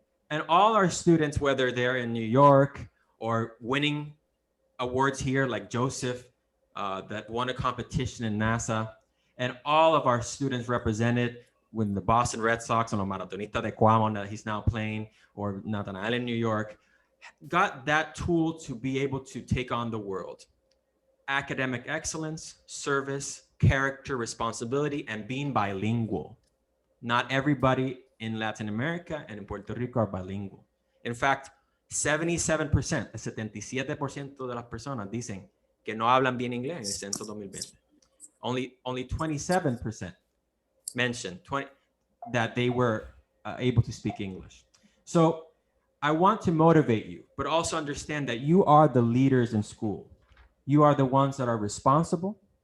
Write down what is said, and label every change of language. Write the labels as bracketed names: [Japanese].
[English] And all our students, whether they're in New York or winning awards here, like Joseph, that won a competition in NASA, and all of our students represented with the Boston Red Sox, on the Maratonista de Cuamo that he's now playing, or Nathanael in New York, got that tool to be able to take on the world. Academic excellence, service, character, responsibility, and being bilingual. Not everybody in Latin America and in Puerto Rico are bilingual. In fact, 77%, [Spanish] el 77% de las personas dicen que no hablan bien inglés en el censo 2020. [English] Only 27% mentioned that they were able to speak English. So I want to motivate you, but also understand that you are the leaders in school. You are the ones that are responsible.